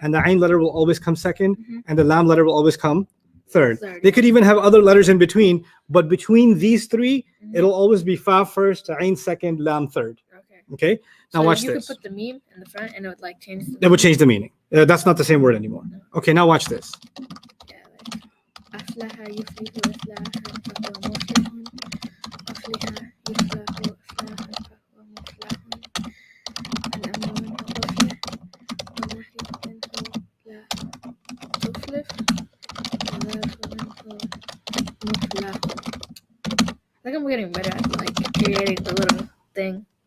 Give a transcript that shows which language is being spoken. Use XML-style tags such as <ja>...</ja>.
<en>and the ayn letter will always come second, and the lam letter will always come third. Third, They could even have other letters in between, but between these 3, it'll always be fa first, ayn second, lam third. Okay. Okay? Now So watch you this. could put the meme in the front, and it would like change. That would change the meaning. That's not the same word anymore. Okay, now watch this. Yeah, like</en> <ar>أفلح يفلح إفلاحا فهو مفلح أفلح يفلح إفلاحا فهو مفلح الأمر منه تفلح والنهي منه لا تفلح والعفو منه مفلح.</ar> <en>think I'm getting better at like creating the little thing.</en>